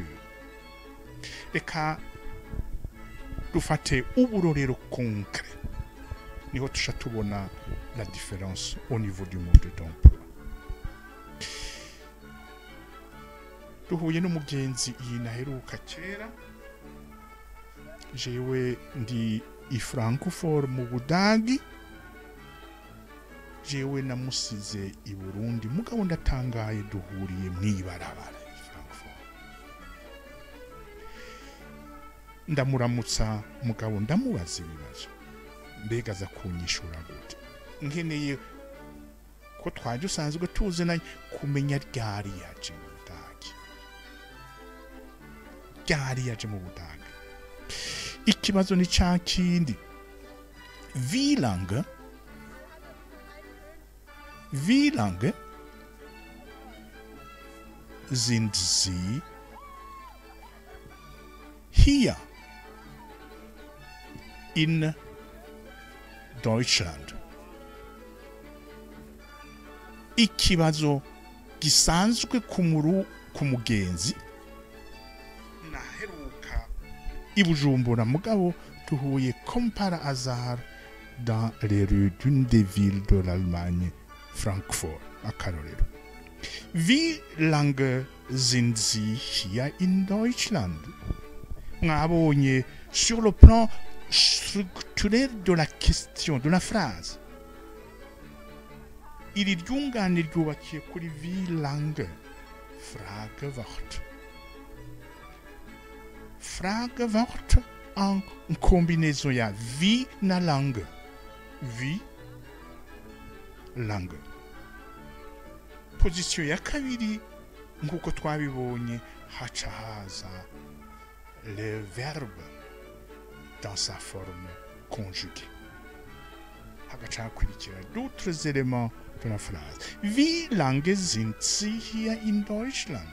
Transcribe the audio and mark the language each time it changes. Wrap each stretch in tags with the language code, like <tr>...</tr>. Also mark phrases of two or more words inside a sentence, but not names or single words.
<rn>Reka dufate uburorero concret, niho tusha tubona</rn> <fr>la différence au niveau du mode d'emploi.</fr> <rn>Duhuye n'umugenzi iyi naheruka kera, jewe ndi i Francfort mu Budagi, jewe namusize i Burundi, mugabo ndatangaye duhuriye mwibarabara i Francfort. Ndamuramutsa mugabo ndamubaza ibibazo, mbega za kunyishura gute, nkeneye ko twaje usanzwe tuzi nayo kumenya ryari yaje mu Budagi. ryari yaje mu Budage. Ikibazo ni ca kindi,</rn> <de>wie lange sind Sie hier in Deutschland?</de> <rn>Ikibazo gisanzwe ku mugenzi naheruka i Bujumbura mugabo tuhuye</rn> <fr>comme par hasard dans les rues d'une des villes de l'Allemagne,</fr> <rn>Francfort, akarorero.</rn> <de>Wie lange sind Sie hier in Deutschland?</de> <fr>Mwabonye sur le plan structurel de la question, de la phrase,</fr> <rn>iri ryungane ryubakiye kuri</rn> <de>wie lange,</de> <rn>Fragewort. Fragewort</rn> <fr>en combinaison</fr> <rn>ya wie na lange.</rn> <de>Wie lange.</de> <rn>Position ya kabiri nkuko twabibonye haca haza</rn> <fr>le verbe dans sa forme conjuguée.</fr> <rn>Hagaca hakurikira</rn> <fr>d'autres éléments de la phrase.</fr> <de>Wie lange sind Sie hier in Deutschland?</de>